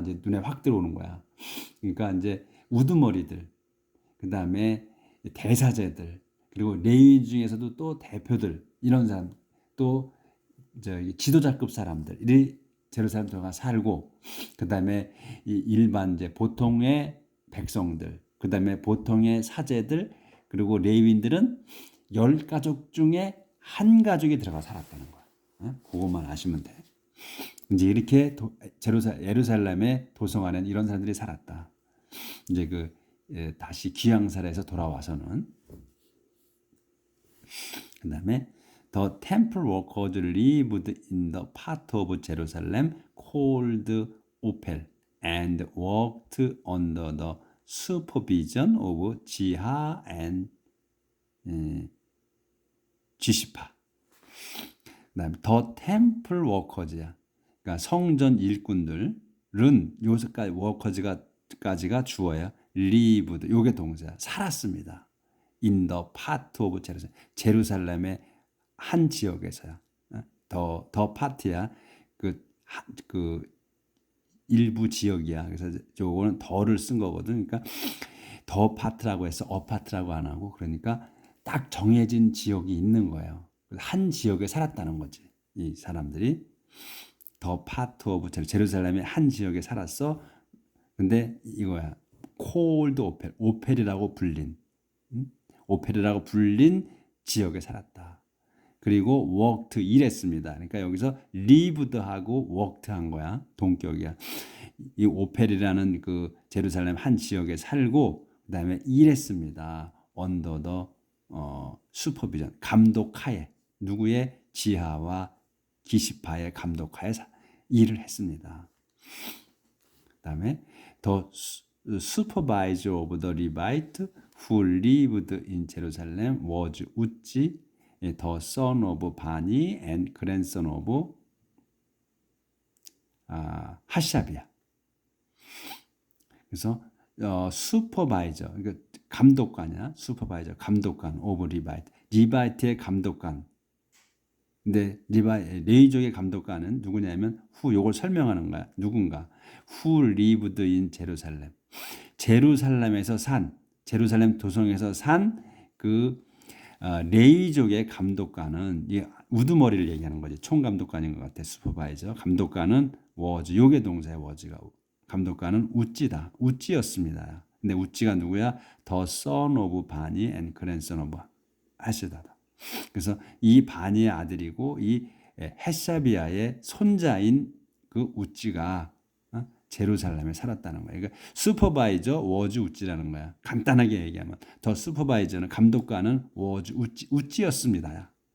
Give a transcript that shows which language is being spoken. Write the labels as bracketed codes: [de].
[ko] 이제 눈에 확 들어오는 거야. 그러니까 이제 우두머리들, 그 다음에 대사제들, 그리고 레위 중에서도 또 대표들 이런 사람, 또 지도자급 사람들이 제루살렘 들어가 살고, 그 다음에 일반 이제 보통의 백성들, 그 다음에 보통의 사제들, 그리고 레위인들은 10가족 중에 한 가족이 들어가 살았다는 거야. 그것만 아시면 돼. 이제 이렇게 예루살렘의 도성 안에는 이런 사람들이 살았다. 이제 다시 귀양살에서 돌아와서는 그 다음에 [en] The temple workers lived in the part of Jerusalem called Ophel and worked under the supervision of Jiha and 지시파. [ko] 그다음에 [en] The temple workers야. [ko] 그러니까 성전 일꾼들은 요까지 워커즈까지가 주어야. lived 요게 동사 살았습니다. [en] in the part of Jerusalem [ko] 제루살렘의 한 지역에서야. 더 파트야. 그 일부 지역이야. 그래서 요거는 더를 쓴 거거든. 그러니까 더 파트라고 해서 어파트라고 안 하고 그러니까 딱 정해진 지역이 있는 거예요. 한 지역에 살았다는 거지. 이 사람들이 더 파트 오브 제루살렘의 한 지역에 살았어. 근데 이거야. 콜드 오펠이라고 불린 오펠이라고 불린 지역에 살았다. 그리고 worked 일했습니다. 그러니까 여기서 lived하고 worked한 거야. 동격이야. 이 오펠이라는 그 제루살렘 한 지역에 살고 그다음에 일했습니다. [en] under the [ko] 슈퍼비전 감독하에 누구의 지하와 기시파의 감독하에 일을 했습니다. [en] 그다음에 the supervisor of the Levite who lived in Jerusalem was Uzzi, the son of Bani and grandson of 하샤비야. [ko] 그래서 슈퍼바이저, 그러니까 감독관이야. 슈퍼바이저, 감독관 오브 리바이트. 리바이트의 감독관. 근데 레이족의 감독관은 누구냐면 요걸 설명하는 거야. 누군가. [en] Who lived in 제루살렘. [ko] 제루살렘에서 산, 제루살렘 도성에서 산 그 레이족의 감독관은 이 우두머리를 얘기하는 거지. 총감독관인 것 같아. 슈퍼바이저. 감독관은 was. 요게 동사야. was가. 감독관은 우찌다. 우찌였습니다. 근데 우찌가 누구야? [en] The son of 바니 and grandson of 하시다다. [ko] 그래서 이 바니의 아들이고 이 헷샤비아의 손자인 그 우찌가 제루살렘에 살았다는 거예요. 그러니까 슈퍼바이저 워즈 우찌라는 거야. 간단하게 얘기하면 더 슈퍼바이저는 감독관은 워즈 우찌였습니다.